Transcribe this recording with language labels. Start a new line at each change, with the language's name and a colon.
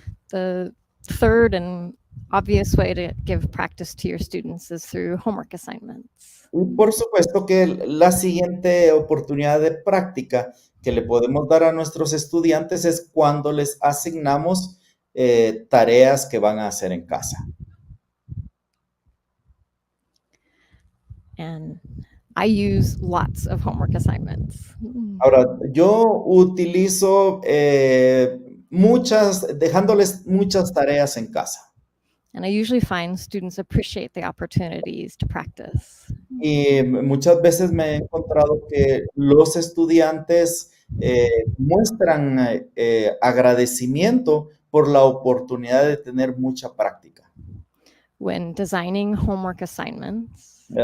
English: The third and obvious way to give practice to your students is through homework assignments.
Spanish: Y por supuesto que la siguiente oportunidad de práctica que le podemos dar a nuestros estudiantes es cuando les asignamos tareas que van a hacer en casa.
English: And I use lots of homework assignments.
Spanish: Ahora, yo utilizo dejándoles muchas tareas en casa.
English: And I usually find students appreciate the opportunities to practice.
Spanish: Y muchas veces me he encontrado que los estudiantes muestran agradecimiento por la oportunidad de tener mucha práctica.
English: When designing homework assignments,